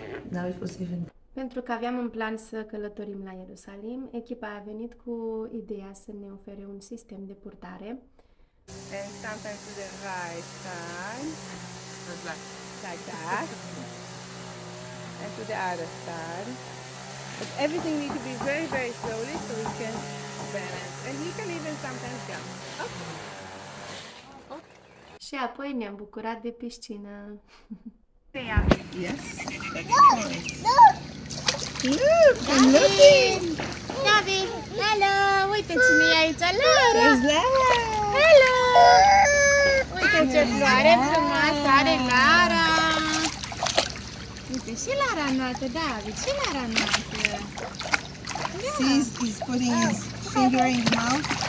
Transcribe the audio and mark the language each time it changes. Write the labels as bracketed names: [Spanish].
[English] Now it was even. [Romanian] Pentru că aveam în plan să călătorim la Ierusalim, echipa a venit cu ideea să ne ofere un sistem de purtare. [English] And sometimes to the right side, like that, and to the other side. But everything needs to be very, very slowly so we can balance. And he can even sometimes jump. [Romanian] Și apoi ne-am bucurat de piscină. [English] Yes, that's correct. Look, I'm looking. [Romanian] David! [English] Hello! [Romanian] Uite cine e aici, Lara! [English] There's Lara. Hello! [Romanian] Uite ce floare frumoasă are Lara! Uite și Lara noastră, David, și Lara noastră! [English] See, he's putting his finger in the mouth.